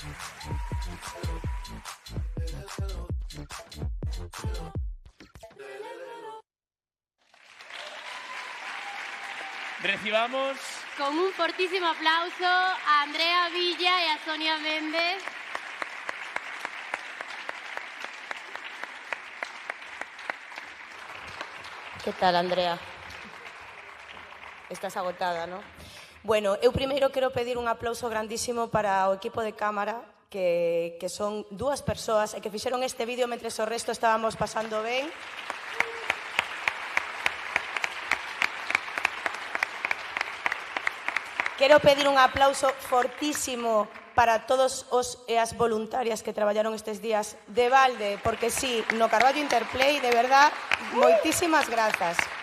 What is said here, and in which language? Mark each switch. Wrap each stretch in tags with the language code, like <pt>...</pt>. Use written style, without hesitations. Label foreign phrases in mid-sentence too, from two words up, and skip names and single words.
<es>Recibamos con un fortísimo aplauso a Andrea Villa y a Sonia Méndez. Que tal, Andrea? Estás agotada, ¿no?</es> <gl>Bueno, eu primeiro quero pedir un aplauso grandísimo para o equipo de cámara, que son dúas persoas e que fixeron este vídeo mentres o resto estábamos pasando ben. Quero pedir un aplauso fortísimo para todos os e as voluntarias que traballaron estes días de balde, porque sí, no Carballo Interplay, de verdad, moitísimas grazas.</gl>